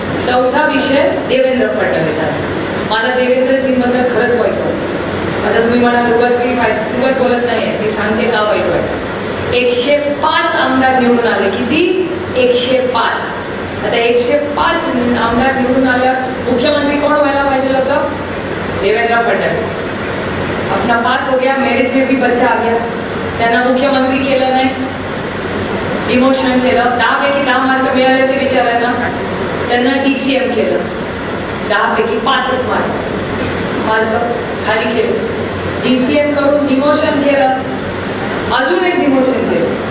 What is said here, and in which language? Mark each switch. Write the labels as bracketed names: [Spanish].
[Marathi] चौथा विषय देवेंद्र फडणवीसांचा. मला देवेंद्रजींबद्दल खरंच वाईट वाटतं. आता तुम्ही मला उगाच बोलत नाही मी सांगते का वाईट वाटतं. 105 आमदार निवडून आले. किती? 105. आता 105 आमदार निवडून आल्यावर मुख्यमंत्री कोण व्हायला पाहिजे होतं? देवेंद्र फडणवीस. [Hindi] अपना पास हो गया, मेरिट में भी बच्चा आ गया. [Marathi] त्यांना मुख्यमंत्री केलं नाही, डिमोशन केलं. 10 पैकी 10 मार्क मिळाले ते विचारायला. त्यांना DCM केलं. 10 पैकी 5च मार्क खाली केले. DCM करून डिमोशन केलं. अजून एक डिमोशन केलं.